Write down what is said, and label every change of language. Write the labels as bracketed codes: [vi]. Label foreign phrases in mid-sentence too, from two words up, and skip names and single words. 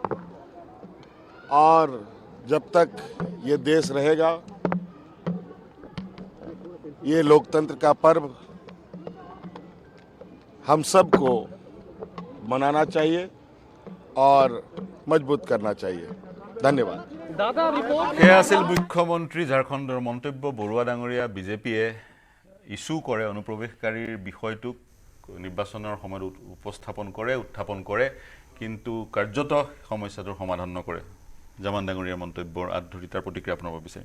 [hi] और जब तक ये देश रहेगा ये लोकतंत्र का पर्व हम सबको मनाना चाहिए और मजबूत करना चाहिए धन्यवाद [as] সেয়া আছিল মুখ্যমন্ত্ৰী ঝাৰখণ্ডৰ মন্তব্য বৰুৱা ডাঙৰীয়া বিজেপিয়ে ইস্যু কৰে অনুপ্ৰৱেশকাৰীৰ বিষয়টোক নিৰ্বাচনৰ সময়ত উত্থাপন কৰে কিন্তু কাৰ্যত সমস্যাটোৰ সমাধান নকৰে জামান ডাঙৰীয়াৰ মন্তব্যৰ আধুৰি তাৰ প্ৰতিক্ৰিয়া আপোনাৰ বিচাৰিম